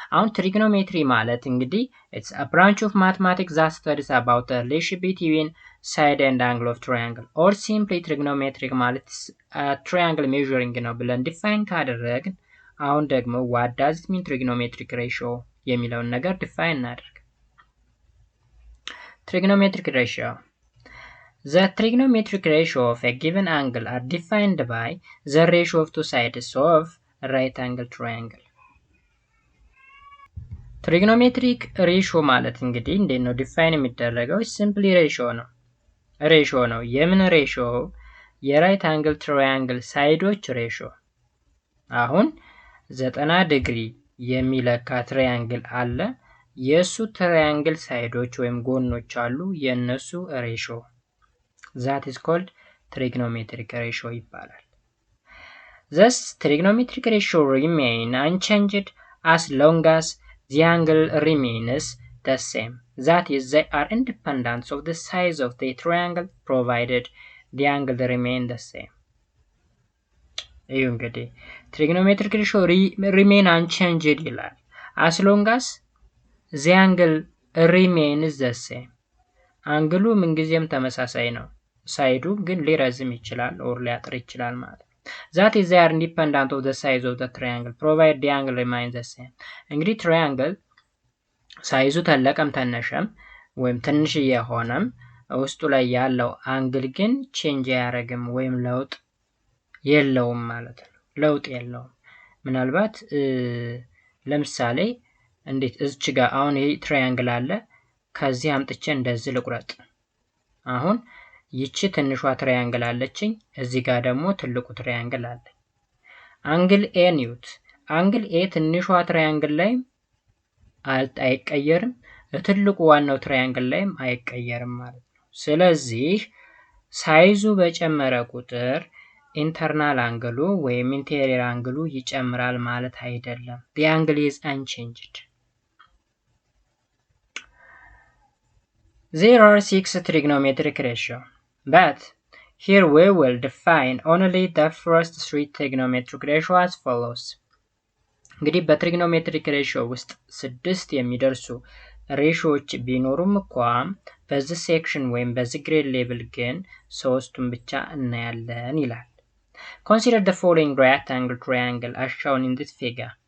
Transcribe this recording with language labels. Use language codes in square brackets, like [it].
[am] አሁን trigonometry ማለት እንግዲህ [en] it's a branch of mathematics that studies about the relationship between side and angle of triangle or simply trigonometric ማለት triangle measuring ነው ብለን define [am] ካደረግን አሁን ደግሞ [en] what does it mean trigonometric ratio የሚለውን ነገር define እናደርግ። Trigonometric ratio. The trigonometric ratio of a given angle are defined by the ratio of two sides of a right angle triangle. [am] Trigonometric ratio ማለት እንግዲህ እንዴት ነው ዲፋይን የሚደረገው? ሲምፕሊ ሬሽዮ ነው። የምን ሬሽዮ? የራይት አንግል ትራያንግል ሳይዶች ሬሽዮ። አሁን 90 ዲግሪ የሚለካ ትራያንግል አለ። የሱ ትራያንግል ሳይዶች ወይም ጎኖች አሉ። የነሱ ሬሽዮ [en] that is called trigonometric ratio [am] ይባላል። [en] Thus trigonometric ratio remain unchanged as long as the angle remains the same. That is, they are independent of the size of the triangle provided the angle remain the same. [am] ይህ እንግዲህ [en] trigonometric ratio remain unchanged ይላል as long as the angle remains the same. [am] አንግሉ ምንጊዜም ተመሳሳይ ነው። ሳይዱ ግን ሊረዝም ይችላል or ሊያጥር ይችላል ማለት ነው። [en] That is, they are independent of the size of the triangle provided the angle remains the same. [am] እንግዲህ ትራያንግል ሳይዙ ተለቀም ተነሸም ወይም ትንሽዬ ሆነም ውስጡ ላይ ያለው አንግል ግን ቼንጅ አያደርግም ወይም ለውጥ የለውም ማለት ነው። ለውጥ የለውም። ምናልባት ለምሳሌ እንዴት እዚች ጋር አሁን ይሄ ትራያንግል አለ። ከዚህ አምጥቼ እንደዚህ ልቁረጥ። አሁን ይቺ ትንሿ ትራያንግል አለችኝ። እዚህ ጋር ደግሞ ትልቁ ትራያንግል አለ። አንግል ኤ ኒውት አንግል ኤ ትንሿ ትራያንግል ላይ አይቀየርም፣ ትልቁ ዋናው ትራያንግል ላይም አይቀየርም ማለት ነው። ስለዚህ ሳይዙ በጨመረ ቁጥር ኢንተርናል አንግሉ ወይም ኢንቴሪየር አንግሉ ይጨምራል ማለት አይደለም። [en] the angle is unchanged. There are 6 trigonometric ratios, but here we will define only the first 3 trigonometric ratios as follows. [am] እንግዲህ በትሪግኖሜትሪክ ሬሽዮ ውስጥ 6 የሚደርሱ ሬሽዮዎች ቢኖሩም እንኳን በዚህ ሴክሽን ወይም በዚህ ግሬድ ሌቭል ግን 3ቱን ብቻ እናያለን ይላል። [en] Consider the following right angle triangle as shown in this figure.